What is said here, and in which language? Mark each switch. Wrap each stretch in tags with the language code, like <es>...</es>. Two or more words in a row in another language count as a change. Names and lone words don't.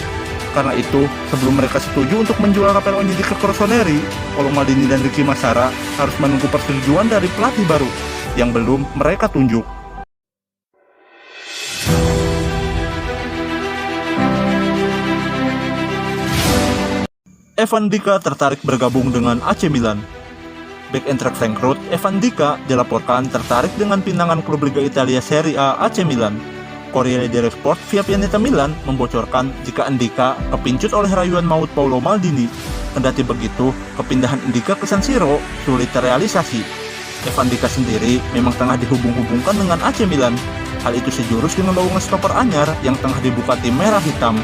<id>Karena itu, sebelum mereka setuju untuk menjual Rafael Onyedika ke Rossoneri, Paulo Maldini dan Ricky Massara harus menunggu persetujuan dari pelatih baru yang belum mereka tunjuk. Evan Dika tertarik bergabung dengan AC Milan. Bek Eintracht Frankfurt, Evan Dika dilaporkan tertarik dengan pinangan klub Liga Italia Serie A AC Milan. Corriere dello Sport via Pianeta Milan membocorkan jika Ndika kepincut oleh rayuan maut Paulo Maldini. Kendati begitu, kepindahan Ndika ke San Siro sulit terrealisasi. Evan Dika sendiri memang tengah dihubung-hubungkan dengan AC Milan. Hal itu sejurus dengan lowongan stopper anyar yang tengah dibuka tim merah hitam.</id>